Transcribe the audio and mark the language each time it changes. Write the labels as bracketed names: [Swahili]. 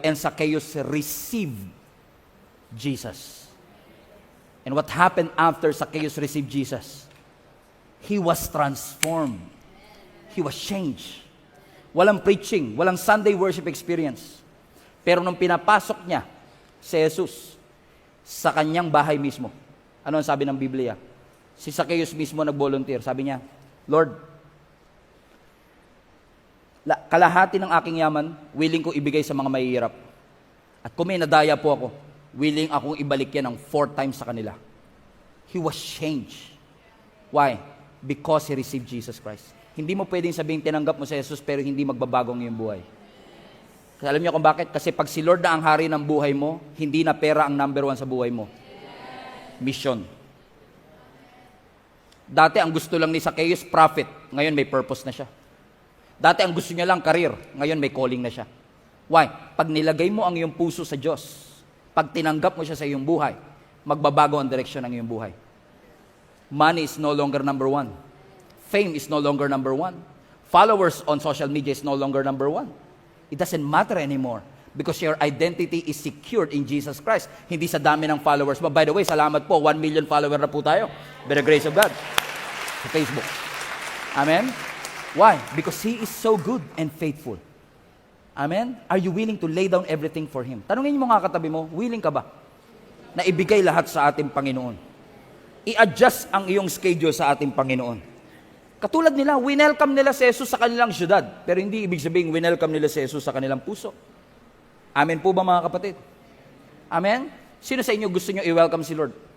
[English] And Zacchaeus received Jesus. And what happened after Zacchaeus received Jesus? He was transformed. He was changed. [Filipino] Walang preaching, walang Sunday worship experience. Pero nung pinapasok niya si Jesus sa kanyang bahay mismo, ano ang sabi ng Biblia? Si Zacchaeus mismo nag-volunteer. Sabi niya, Lord, kalahati ng aking yaman, willing ko ibigay sa mga mahihirap. At kung may nadaya po ako, willing akong ibalik yan ng 4 times sa kanila. [English] He was changed. Why? Because he received Jesus Christ. [Filipino] Hindi mo pwedeng sabihin tinanggap mo si Jesus pero hindi magbabago ang iyong buhay. Kasi alam niyo kung bakit? Kasi pag si Lord na ang hari ng buhay mo, hindi na pera ang number 1 sa buhay mo. Mission. Dati ang gusto lang ni Zacchaeus, profit. Ngayon may purpose na siya. Dati ang gusto niya lang, career. Ngayon may calling na siya. [English] Why? [Filipino] Pag nilagay mo ang iyong puso sa Diyos, pag tinanggap mo siya sa iyong buhay, magbabago ang direksyon ng iyong buhay. [English] Money is no longer number 1. Fame is no longer number 1. Followers on social media is no longer number 1. It doesn't matter anymore because your identity is secured in Jesus Christ. [Filipino] Hindi sa dami ng followers mo. [English] By the way, [Filipino] salamat po, [English] 1 million follower [Filipino] na po tayo. [English] By the grace of God. [Filipino] Sa Facebook. [English] Amen? Why? Because He is so good and faithful. Amen? Are you willing to lay down everything for Him? [Filipino] Tanungin mo nga katabi mo, willing ka ba na ibigay lahat sa ating Panginoon? I-adjust ang iyong schedule sa ating Panginoon. Katulad nila, winelcome nila si Jesus sa kanilang syudad. Pero hindi ibig sabihin, winelcome nila si Jesus sa kanilang puso. Amen po ba mga kapatid? Amen? Sino sa inyo gusto nyo i-welcome si Lord?